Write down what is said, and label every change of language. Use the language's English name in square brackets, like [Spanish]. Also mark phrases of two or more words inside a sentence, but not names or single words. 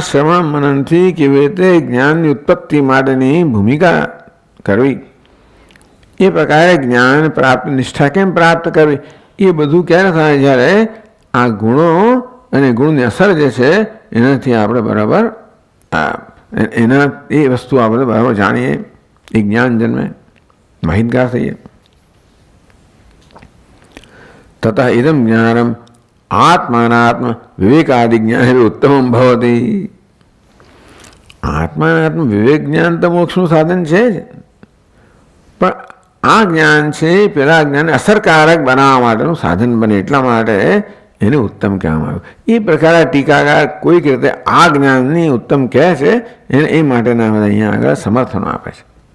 [Gujarati] શ્રવણ મનનથી કેવી રીતે જ્ઞાનની ઉત્પત્તિ માટેની ભૂમિકા કરવી, એ પ્રકારે જ્ઞાન પ્રાપ્ત, નિષ્ઠા કેમ પ્રાપ્ત કરવી, એ બધું ક્યારે થાય જ્યારે આ ગુણો અને ગુણની અસર જે છે એનાથી આપણે બરાબર એ વસ્તુ આપણે બરાબર જાણીએ, એ જ્ઞાન જન્મે, માહિતગાર થઈએ. [Sanskrit] ततः इदं ज्ञानम् आत्मानात्म विवेकादि ज्ञान उत्तमं भवति। आत्मानात्म विवेक ज्ञान [Gujarati] तो मोक्षનું સાધન છે જ, પણ આ જ્ઞાન છે પેલા જ્ઞાનને અસરકારક બનાવવા માટેનું સાધન બને એટલા માટે એને ઉત્તમ કહેવામાં આવ્યું. એ પ્રકારે ટીકાકાર કોઈક રીતે આ જ્ઞાનની ઉત્તમ કહે છે એને એ માટેના અહીંયા આગળ સમર્થનો આપે છે.